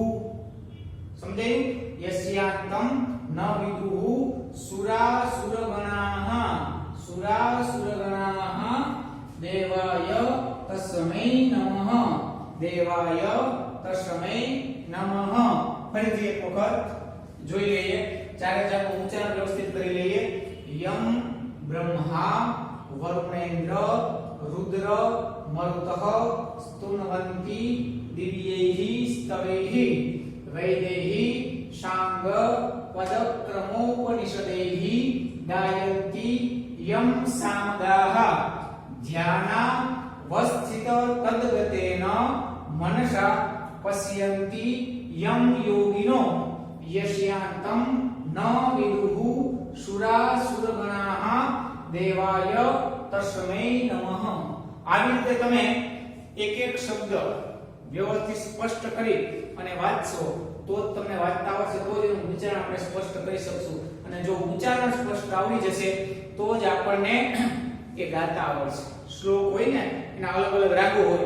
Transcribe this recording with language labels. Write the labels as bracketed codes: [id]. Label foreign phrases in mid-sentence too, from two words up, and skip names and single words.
[sa] સમજાયું यस्यान्तं न विदुः सुरासुरगणाः सुरासुरगणाः देवाय तस्मै नमः देवाय तस्मै नमः દેવાય તસ્મૈ નમઃ. [gu] ફરીથી એક વખત જોઈ લઈએ ચારે ચારનું ઉચ્ચારણ વ્યવસ્થિત કરી લઈએ. [sa] यं ब्रह्मा वरुणेन्द्र रुद्र मरुतः स्तुनवन्ति दिव्यैहि स्तवैहि वैदेहि शांग पदक्रमोपनिषदैहि गायन्ति यं सामगाः ध्याना वस्थित तद्गतेन मनसा पश्यन्ति यं योगिनो यस्यांतं न विदुः सुरासुरगणाः देवाय तस्मै नमः. [gu] આવી રીતે તમે એક એક શબ્દ વ્યવસ્થિત સ્પષ્ટ કરી અને વાંચશો તો જ તમને વાંચતા આવડશે તો જ એનું ઉચ્ચારણ આપણે સ્પષ્ટ કરી શકશું. અને જો ઉચ્ચારણ સ્પષ્ટ આવડી જશે તો જ આપણને એ ગાતા આવડશે. શ્લોક હોય ને એના અલગ અલગ રાગો હોય.